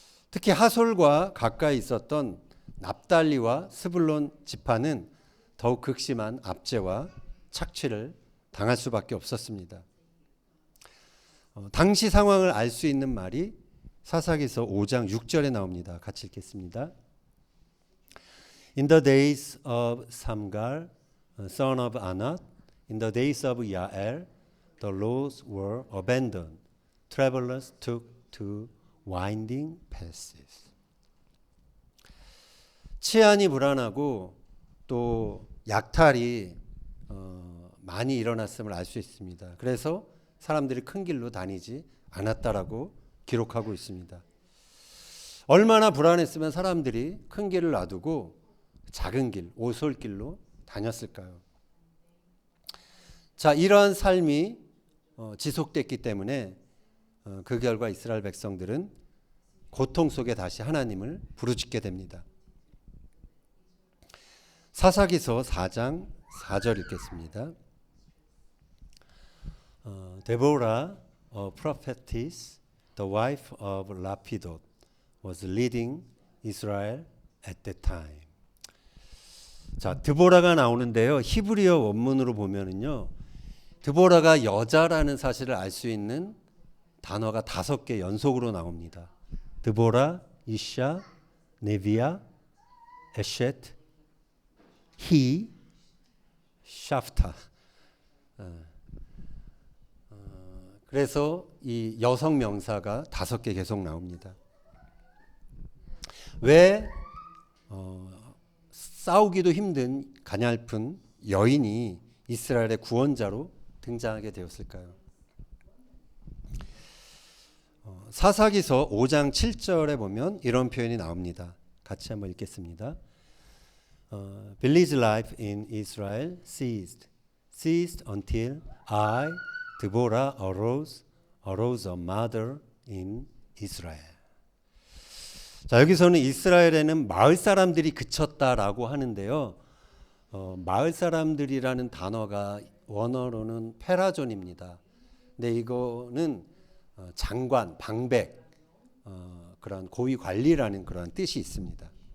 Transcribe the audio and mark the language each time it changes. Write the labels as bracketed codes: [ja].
[ko] 특히 하솔과 가까이 있었던 납달리와 스불론 지파는 더욱 극심한 압제와 착취를 당할 수밖에 없었습니다. 당시 상황을 알 수 있는 말이 사사기서 5장 6절에 나옵니다. 같이 읽겠습니다. [en] In the days of Samgar, son of Anat, in the days of Yael, the roads were abandoned. Travelers took to winding passes. [ko] 치안이 불안하고 또 약탈이 많이 일어났음을 알 수 있습니다. 그래서 사람들이 큰 길로 다니지 않았다라고 기록하고 있습니다. 얼마나 불안했으면 사람들이 큰 길을 놔두고 작은 길, 오솔길로 다녔을까요? 자, 이러한 삶이 지속됐기 때문에 그 결과 이스라엘 백성들은 고통 속에 다시 하나님을 부르짖게 됩니다. 사사기서 4장 4절 읽겠습니다. [en] Deborah, a prophetess, the wife of Lapidot, was leading Israel at that time. [ko] 자, 드보라가 나오는데요. 히브리어 원문으로 보면은요, 드보라가 여자라는 사실을 알 수 있는 단어가 5개 연속으로 나옵니다. [he] 드보라, 이샤, 네비아, 에셋, 히, 샤프타. [ko] 그래서 이 여성 명사가 5개 계속 나옵니다. 왜 싸우기도 힘든 가냘픈 여인이 이스라엘의 구원자로 등장하게 되었을까요? 사사기서 5장 7절에 보면 이런 표현이 나옵니다. 같이 한번 읽겠습니다. [en] Billy's life in Israel ceased until I, Deborah, arose a mother in Israel. [ko] 자, 여기서는 이스라엘에는 마을 사람들이 그쳤다라고 하는데요. 마을 사람들이라는 단어가 원어로는 페라존입니다. 근데 이거는 장관, 방백, 그런 고위 관리라는 그런 뜻이 있습니다.